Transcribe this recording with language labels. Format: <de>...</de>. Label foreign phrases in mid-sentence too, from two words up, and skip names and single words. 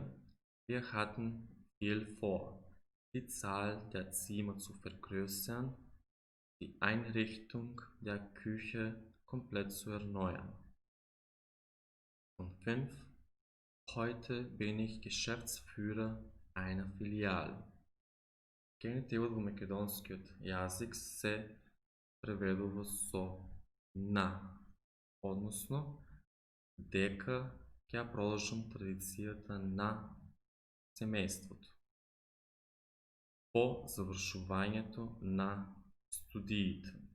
<de>Wir hatten viel vor, die Zahl der Zimmer zu vergrößern, die Einrichtung der Küche komplett zu erneuern. Und 5. Heute bin ich Geschäftsführer einer Filiale.</de> <mk>Генитивот во македонскиот јазик се преведува со на, односно дека ќе продолжам традицијата на семејството. По завршувањето на студиите.</mk>